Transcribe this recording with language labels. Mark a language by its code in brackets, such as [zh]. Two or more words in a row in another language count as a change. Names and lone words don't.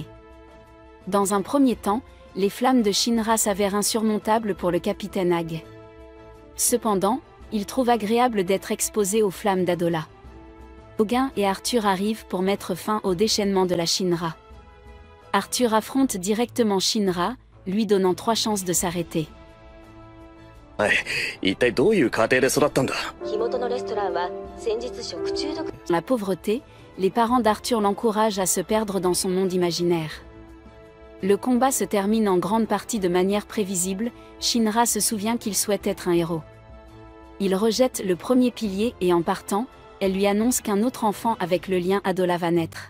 [fr] Dans un premier temps, les flammes de Shinra s'avèrent insurmontables pour le capitaine Hag. Cependant, il trouve agréable d'être exposé aux flammes d'Adola. Ogin et Arthur arrivent pour mettre fin au déchaînement de la Shinra. Arthur affronte directement Shinra, lui donnant 3 chances de s'arrêter. [ja] 一体どういう家庭で育ったんだ。 [fr] Dans la pauvreté, les parents d'Arthur l'encouragent à se perdre dans son monde imaginaire. Le combat se termine en grande partie de manière prévisible, Shinra se souvient qu'il souhaite être un héros. Il rejette le premier pilier et en partant, elle lui annonce qu'un autre enfant avec le lien Adola va naître.